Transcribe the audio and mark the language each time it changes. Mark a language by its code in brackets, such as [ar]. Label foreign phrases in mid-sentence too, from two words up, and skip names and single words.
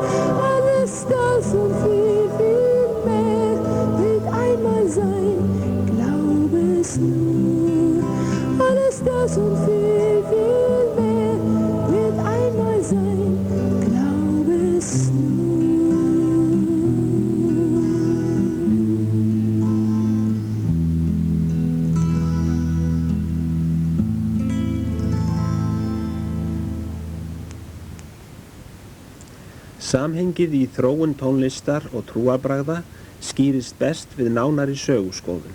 [de] Alles das und viel, viel mehr wird einmal sein, glaube es nur. Alles das und viel, viel mehr wird einmal sein, glaube es nur. [is] Samhengið í þróun tónlistar og trúarbragða skýrist best við nánari söguskoðun.